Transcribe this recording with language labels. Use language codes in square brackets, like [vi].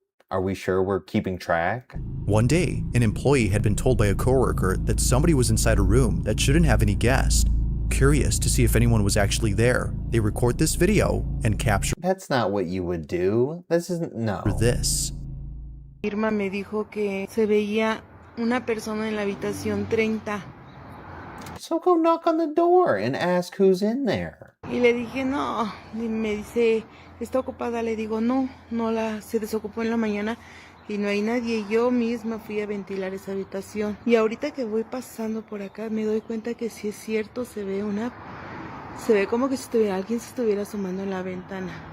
[en] Are we sure we're keeping track? One day, an employee had been told by a coworker that somebody was inside a room that shouldn't have any guests. Curious to see if anyone was actually there, they record this video and capture. That's not what you would do. This isn't, no. This. [es] Irma me dijo que se veía una persona en la habitación 30. [en] So go knock on the door and ask who's in there. [es] Y le dije, no, y me dice, ¿está ocupada? Le digo, no, se desocupó en la mañana y no hay nadie. Yo misma fui a ventilar esa habitación. Y ahorita que voy pasando por acá me doy cuenta que sí es cierto, se ve como que si alguien se estuviera asomando en la ventana.